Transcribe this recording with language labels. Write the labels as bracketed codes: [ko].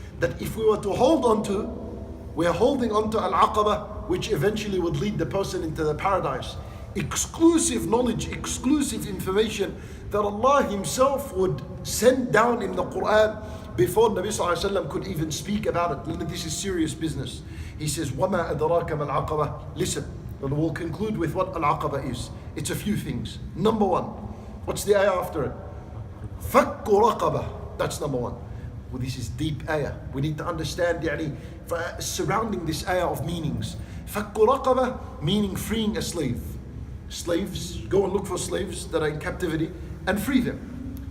[en] That if we were to hold on to, we are holding on to Al-Aqaba, which eventually would lead the person into the paradise. Exclusive knowledge, exclusive information that Allah Himself would send down in the Quran before Nabi Sallallahu Alaihi Wasallam could even speak about it. This is serious business. He says, [ar] وَمَا أَدْرَاكَ مَا الْعَقَبَةِ. [en] Listen, and we'll conclude with what Al-Aqaba is. It's a few things. Number one, what's the ayah after it? [ar] فَكُّ رَقَبَةِ. [en] That's number one. Well, this is deep ayah. We need to understand surrounding this ayah of meanings. [ar] فَكُّ رَقَبَةِ, [en] meaning freeing a slave. Slaves, go and look for slaves that are in captivity and free them.